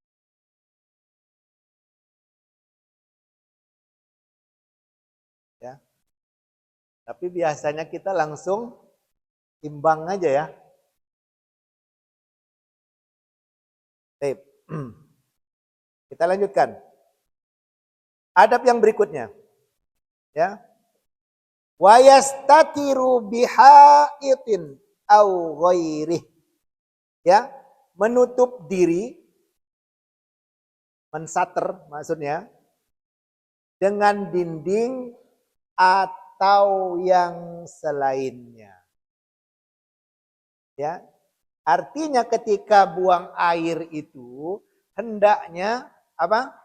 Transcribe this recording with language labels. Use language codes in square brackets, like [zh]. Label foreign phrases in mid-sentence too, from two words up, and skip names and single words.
[id] Ya, tapi biasanya kita langsung timbang aja ya. Baik. Kita lanjutkan. Adab yang berikutnya. Ya. [ar] وَيَسْتَتِرُ بِحَائِطٍ أَوْ غَيْرِهِ. [id] Ya, menutup diri, mensater maksudnya, dengan dinding atau yang selainnya. Ya, artinya ketika buang air itu hendaknya apa?